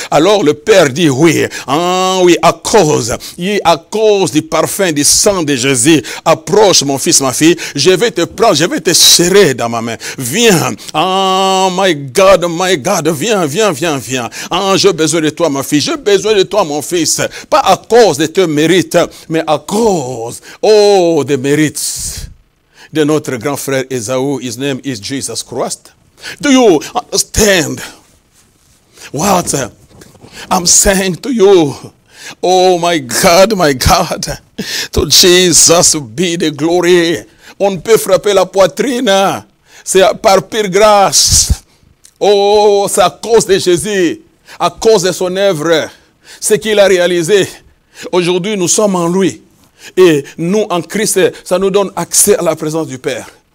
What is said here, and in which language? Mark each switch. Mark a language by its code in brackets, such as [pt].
[fr] Alors le Père dit oui, oui, à cause du parfum du sang de Jésus, approche mon fils, ma fille, je vais te prendre, je vais te serrer dans ma main. Viens, [en] my God, [fr] viens. J'ai besoin de toi, ma fille, j'ai besoin de toi, mon fils. Pas à cause de tes mérites, mais à cause, des mérites de notre grand frère Ésaü. [en] His name is Jesus Christ. Do you understand what I'm saying to you? Oh my God, to Jesus be the glory. [fr] On ne peut frapper la poitrine, c'est par pure grâce. Oh, c'est à cause de Jésus, à cause de son œuvre, ce qu'il a réalisé. Aujourd'hui, nous sommes en lui. Et nous, en Christ, ça nous donne accès à la présence du Père.